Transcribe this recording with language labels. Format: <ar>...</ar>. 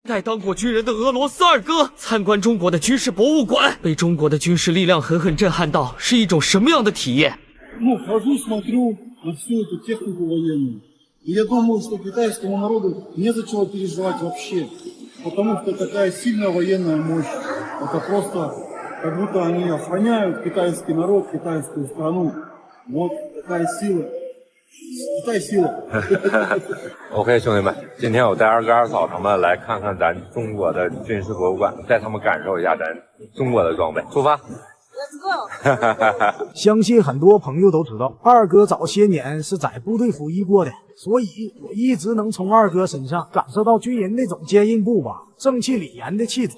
<zh>代当过军人的俄罗斯二哥参观中国的军事博物馆，被中国的军事力量狠狠震撼到，是一种什么样的体验？</zh> <ru>хожу, смотрю на всю эту технику военную. И я думаю, что китайскому народу не за чего переживать вообще. Потому что такая сильная военная мощь. Это просто как будто они охраняют китайский народ, китайскую страну. Вот такая сила. Китай сила.</ru> <zh>OK， 兄弟们，今天我带二哥二嫂他们来看看咱中国的军事博物馆，带他们感受一下咱中国的装备。出发！相信很多朋友都知道，二哥早些年是在部队服役过的，所以我一直能从二哥身上感受到军人那种坚硬不拔、正气凛然的气质。</zh>